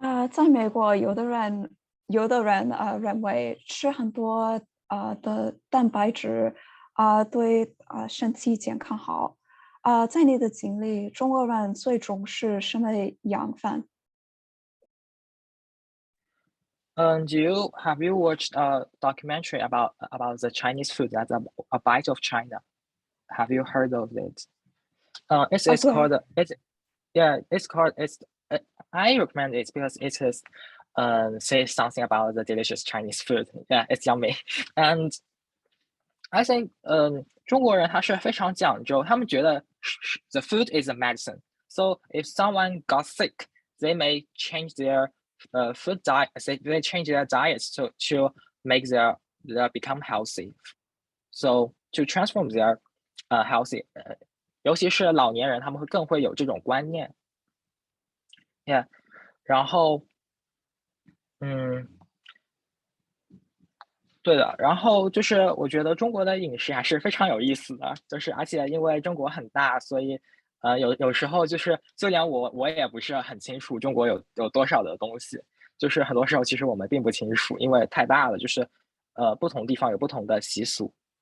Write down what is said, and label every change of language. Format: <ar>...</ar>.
<zh>在美国，有的人认为吃很多的蛋白质对身体健康好。在你的经历，中国人最重视什么养分？</zh> <en>Have you watched a documentary about the Chinese food? That's a bite of China. Have you heard of it? It's</en> <zh>对。</zh> <en>called it's called I recommend it because it is says something about the delicious Chinese food. Yeah, it's yummy. And I think</en> <zh>中国人他是非常讲究，他们觉得</zh> <en>the food is a medicine. So if someone got sick, they may change their food diet. They change their diets to make their become healthy. So to transform their healthy.</en> <zh>尤其是老年人，他们会更会有这种观念。，Yeah，然后对的，然后就是我觉得中国的饮食还是非常有意思的，就是而且因为中国很大，所以有时候就是就连我也不是很清楚中国有多少的东西，就是很多时候其实我们并不清楚，因为太大了，就是不同地方有不同的习俗。</zh>